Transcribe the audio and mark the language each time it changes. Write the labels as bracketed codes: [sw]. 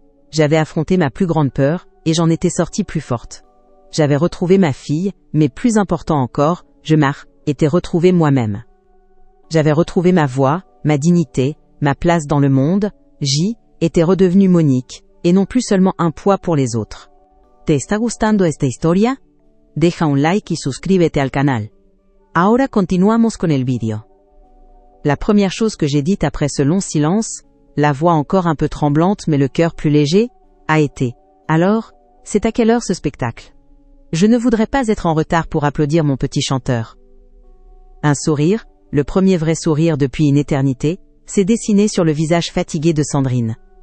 [fr] J'avais affronté ma plus grande peur, et j'en étais sortie plus forte. J'avais retrouvé ma fille, mais plus important encore, était retrouvé moi-même. J'avais retrouvé ma voix, ma dignité, ma place dans le monde, était redevenue Monique, et non plus seulement un poids pour les autres. [es] ¿Te está gustando esta historia? Deja un like y suscríbete al canal. Ahora continuamos con el vídeo. [fr] La première chose que j'ai dite après ce long silence, la voix encore un peu tremblante mais le cœur plus léger, a été « Alors, c'est à quelle heure ce spectacle ? Je ne voudrais pas être en retard pour applaudir mon petit chanteur. » Un sourire, le premier vrai sourire depuis une éternité, s'est dessiné sur le visage fatigué de Sandrine.